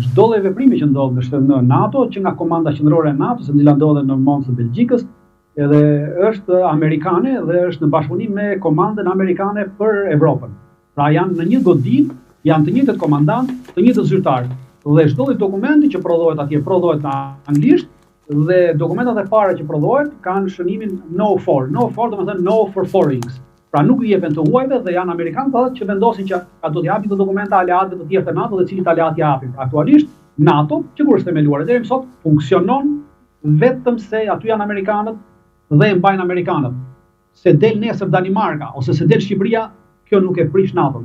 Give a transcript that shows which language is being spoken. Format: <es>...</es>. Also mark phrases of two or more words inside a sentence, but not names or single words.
<sq>Çdo lloj veprimi që ndodh në NATO, që nga komanda qendrore e NATO-s, e cila ndodhet në Mons të Belgjikës, edhe është amerikane dhe është në bashkëpunim me komandën amerikane për Evropën. Pra janë në një godinë, janë të njëjtët komandant, të njëjtët zyrtarë. Dhe çdo lloj dokumenti që prodhohet atje prodhohet në anglisht dhe dokumentat e para që prodhohet kanë shënimin</sq> <en>no for. No for</en> <sq>do të thënë</sq> <en>no for forings.</en> <sq>Pra nuk i jepen të huajve dhe janë amerikanë që vendosin që a do t'i japin këto dokumenta aleatëve të tjerë të NATO dhe cilit aleat i japin. Aktualisht NATO, që kur është themeluar deri më sot, funksionon vetëm se aty janë amerikanët dhe e mbajnë amerikanët. Se del nesër Danimarka ose se del Shqipëria, kjo nuk e prish NATO.</sq>